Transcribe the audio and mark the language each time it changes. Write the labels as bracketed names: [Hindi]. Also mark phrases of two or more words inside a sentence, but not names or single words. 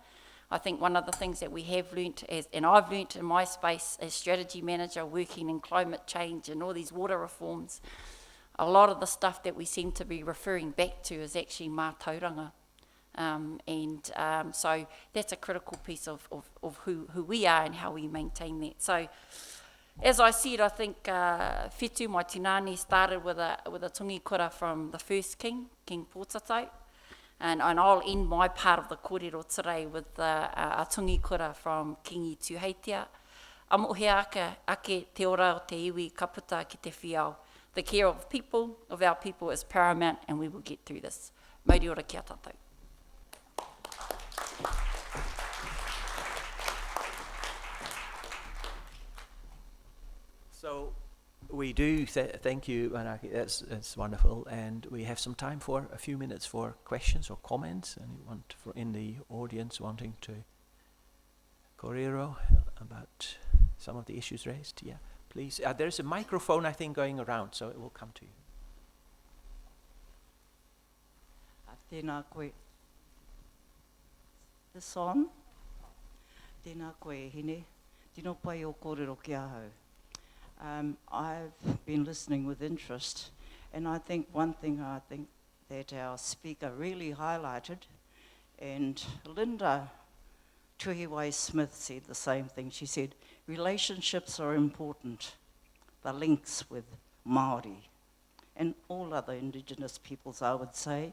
[English] I think one of the things that we have learnt, and I've learnt in my space as strategy manager working in climate change and all these water reforms, a lot of the stuff that we seem to be referring back to is actually mātauranga. So that's a critical piece of who we are and how we maintain that. So as I said, I think Whetū mai Tinani started with a [Māori] tungi kura [English] from the first king, King Pōtatau. And I'll end my part of the kōrero today with a [Māori] tungi kura [English] from Kingi Tūheitia. [Māori] Amohe ake te ora o te iwi ka puta ki te whiau. [English] The care of our people is paramount, and we will get through this. [Māori] Mauri ora kia tātou. [English] So we do thank you, Manaki. That's wonderful, and we have some time for a few minutes for questions or comments. Anyone in the audience wanting to kōrero about some of the issues raised? Yeah, please. There's a microphone, I think, going around, so it will come to you. [Māori] Tēnā koe. [English] This on? [Māori] Tēnā koe hine. Tino pai o kōrero ki ahau. [English] I've been listening with interest, and I think one thing that our speaker really highlighted, and Linda Tuhiwai Smith said the same thing. She said, relationships are important, the links with Māori and all other Indigenous peoples, I would say.